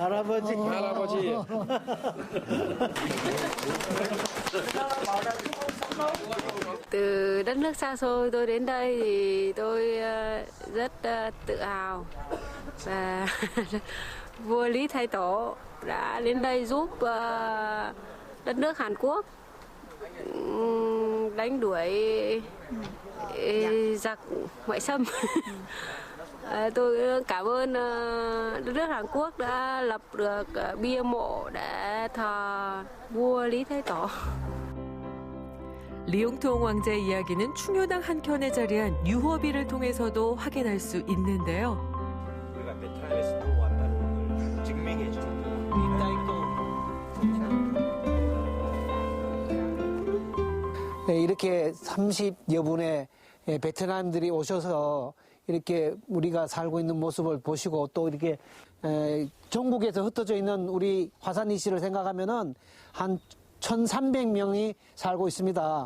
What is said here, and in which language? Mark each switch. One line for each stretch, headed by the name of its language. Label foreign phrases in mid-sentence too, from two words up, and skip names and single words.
Vietnamese: Từ đất nước xa xôi tôi đến đây thì tôi rất tự hào và vua Lý Thái Tổ đã đến đây giúp đất nước Hàn Quốc đánh đuổi giặc ngoại xâm. Tôi cảm ơn đất nước Hàn Quốc đã lập được bia mộ để thờ vua Lý Thái Tổ.
Korean: 리용투ong 왕자의 이야기는 충효당 한켠에 자리한 유허비를 통해서도 확인할 수 있는데요. 우리가 베트남에서 넘어왔다는 걸 증명해 주는 이렇게 30여 분의 베트남들이 오셔서 이렇게 우리가 살고 있는 모습을 보시고 또 이렇게 전국에서 흩어져 있는 우리 화산이 씨를 생각하면은 한 1,300명이 살고 있습니다.